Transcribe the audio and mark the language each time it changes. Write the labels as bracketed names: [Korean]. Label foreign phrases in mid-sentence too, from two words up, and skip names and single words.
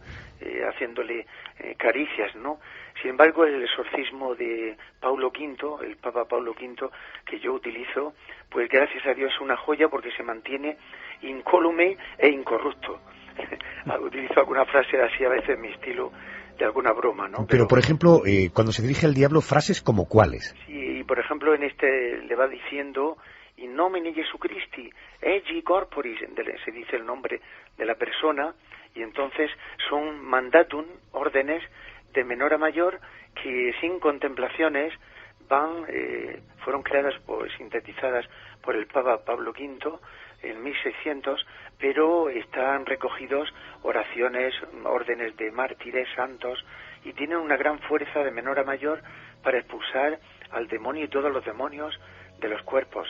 [Spanish] Haciéndole caricias, ¿no? Sin embargo, el exorcismo de Paulo V, el Papa Paulo V, que yo utilizo, pues gracias a Dios es una joya, porque se mantiene incólume e incorrupto. Utilizo alguna frase así a veces en mi estilo, de alguna broma, ¿no? Pero por ejemplo, cuando se dirige al diablo, frases como ¿cuáles? Sí, y por ejemplo en este le va diciendo: [Latin] in nomine Jesu Christi, egi corporis, [Spanish] se dice el nombre de la persona, y entonces son mandatum, órdenes de menor a mayor, que sin contemplaciones fueron creadas, sintetizadas por el Papa Pablo V en 1600, pero están recogidos oraciones, órdenes de mártires, santos, y tienen una gran fuerza de menor a mayor para expulsar al demonio y todos los demonios de los cuerpos.